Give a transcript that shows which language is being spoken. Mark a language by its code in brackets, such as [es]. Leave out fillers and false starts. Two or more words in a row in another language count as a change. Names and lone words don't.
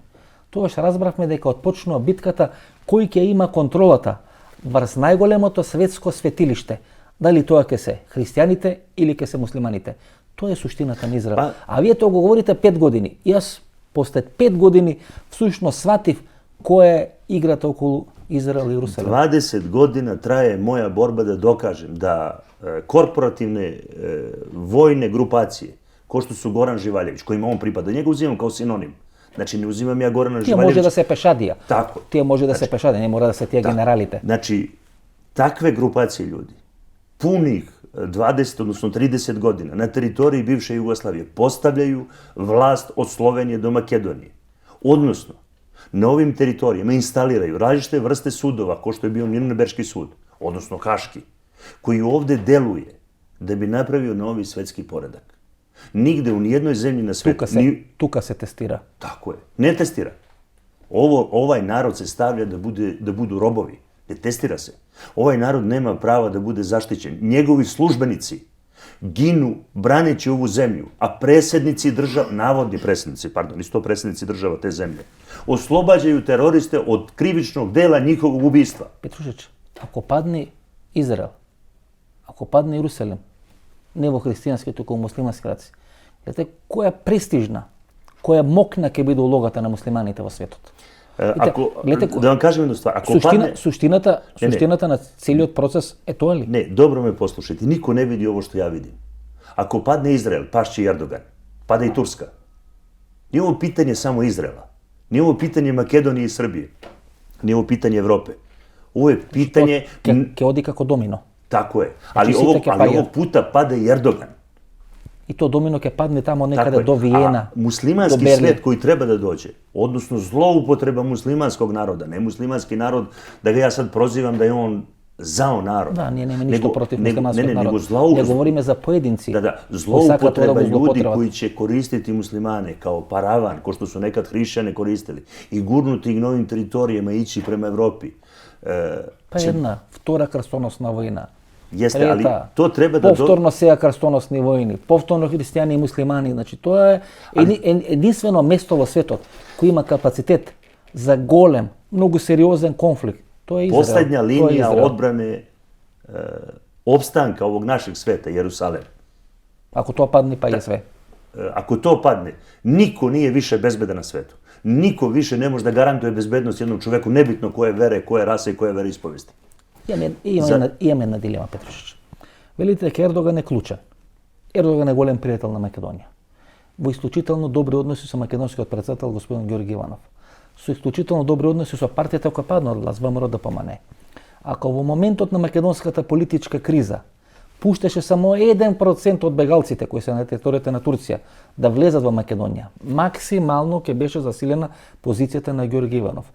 [mk] Тогаш разбравме дека отпочнува битката кој ќе има контролата врз најголемото светско светилиште. Дали тоа ќе се христијаните или ќе се муслиманите. Тоа е суштината на Израел. А вие тоа го говорите 5 години. Јас после 5 години всушност сватив Која е играта околу Израел и Јерусалим? [sr] 20 година traje moja borba da dokažem da korporativne vojne grupacije, ko što su Goran Živaljević, kojima on pripada, njega uzimam kao sinonim. Znači, ne uzimam ja Gorana [mk] Тие [sr] Živaljevića. [mk] може да се пешадија. [sr] Tako. [mk] Тие може да се пешадија, не мора да се тие генералите. [sr] Znači, takve grupacije ljudi, punih 20, odnosno 30 godina, na teritoriji bivše Jugoslavije postavljaju vlast od Slovenije do Makedonije. Odnosno, na ovim teritorijama instaliraju različite vrste sudova, kao što je bio Nirnberški sud, odnosno Haški, koji ovde deluje da bi napravio novi svetski poredak. Nigde u nijednoj zemlji na svetu... [mk] Тука се тестира. [sr] Tako je. Ne testira. Ovaj narod se stavlja da budu robovi. Ne testira se. Ovaj narod nema prava da bude zaštićen. Njegovi službenici ginu braneći ovu zemlju, a predsjednici država, navodni predsjednici, pardon, isto predsjednici država te zemlje, oslobađaju teroriste od krivičnog dela njihovog ubistva. [mk] Петрушич, ако падне Израел, ако падне Јерусалим, не во христијански, туку во муслимански раци, гледате која престижна, која мокна ќе биде улогата на муслиманите во светот. [sr] Da vam kažem jednu stvar, ako padne... [mk] Суштината на целиот процес е тоа ли? [sr] Ne, dobro me poslušajte, niko ne vidi ovo što ja vidim. Ako padne Izrael, pašće i Erdogan, pada i Turska. Nije ovo pitanje samo Izraela, nije ovo pitanje Makedonije i Srbije, nije ovo pitanje Evrope. Ovo je pitanje... [mk] Ке оди како домино. [sr] Tako je, ali ovog puta pada i Erdogan. I to [mk] domino ќе падне тамо некаде до Виена. [sr] A muslimanski svet koji treba da dođe, odnosno zloupotreba muslimanskog naroda, ne muslimanski narod, da ga ja sad prozivam da je on zao narod. Da, nije nema ništa protiv muslimanskog naroda. Nego [mk] не говориме за поединци. [sr] Zloupotreba ljudi koji će koristiti muslimane kao paravan, ko što su nekad hrišćane koristili, i gurnuti ih novim teritorijama i ići prema Evropi. Pa jedna, [mk] втора крстоносна војна. [sr] Jeste, ali to treba da... [mk] Повторно сеја крстоносни војни, повторно христијани и муслимани. Значи, тоа е единствено место во светот кој има капацитет за голем, многу сериозен конфликт. Тоа е Израел. [sr] Poslednja linija odbrane opstanka ovog našeg sveta, Jerusalem. [mk] Ако тоа падне, па е све. [sr] Ako to padne, niko nije više bezbedan na svetu. Niko više ne može da garantuje bezbednost jednom čoveku, nebitno koje vere, koje rase i koje veroispovesti. [mk] Имаме една дилема, Петрушич. Велите дека Ердоган е клучен. Ердоган е голем пријател на Македонија. Во исклучително добри односи со македонскиот председател господин Ѓорги Иванов. Со исклучително добри односи со партијата која падна од власт, ВМРО ДПМНЕ. Ако во моментот на македонската политичка криза пуштеше само 1% од бегалците кои се на територијата на Турција да влезат во Македонија, максимално ќе беше засилена позицијата на Ѓорги Иванов.